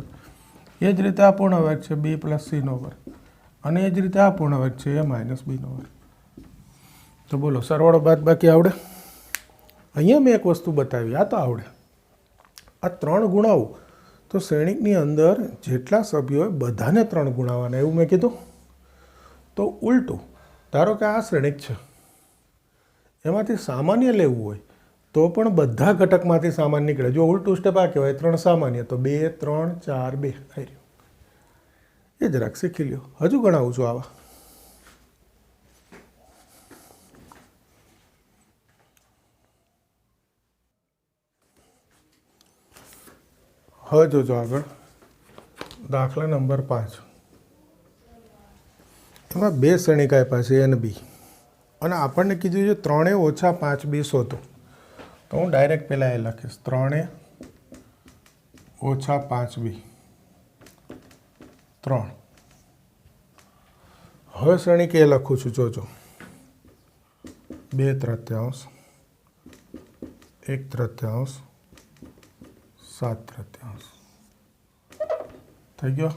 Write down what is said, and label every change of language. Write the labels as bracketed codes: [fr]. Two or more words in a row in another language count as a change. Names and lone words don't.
[gu] એ જ રીતે આ પૂર્ણ વર્ગ છે, B + C². અને એ જ રીતે આ પૂર્ણ વર્ગ છે, A - B². તો બોલો, સરવાળો બાદબાકી આવડે? અહીંયા મેં એક વસ્તુ બતાવી, આ તો આવડે. આ 3 ગુણાવું તો શ્રેણિકની અંદર જેટલા સભ્યો હોય બધાને 3 ગુણાવવાના, એવું મેં કીધું. તો ઉલ્ટુ ધારો કે આ શ્રેણિક છે એમાંથી સામાન્ય લેવું હોય તો પણ બધા ઘટકમાંથી સામાન્ય નીકળે। જો ઉલ્ટુ સ્ટેપ આ કહેવાય 3 સામાન્ય તો 2 3 4 2 આઈ રહ્યું। એ જરાક શીખી લ્યો। હજુ ગણાવું છું આવા। હવે જોજો આગળ દાખલા નંબર 5 એમાં 2 શ્રેણિક આપ્યા છે એન બી અને આપણને કીધું છે 3 ઓછા 5 બી શોધો તો હું ડાયરેક્ટ પહેલાં એ લખીશ 3 ઓછા 5 બી 3। હવે શ્રેણિક એ લખું છું જોજો 2/3 1/3 7/3 થઈ ગયો।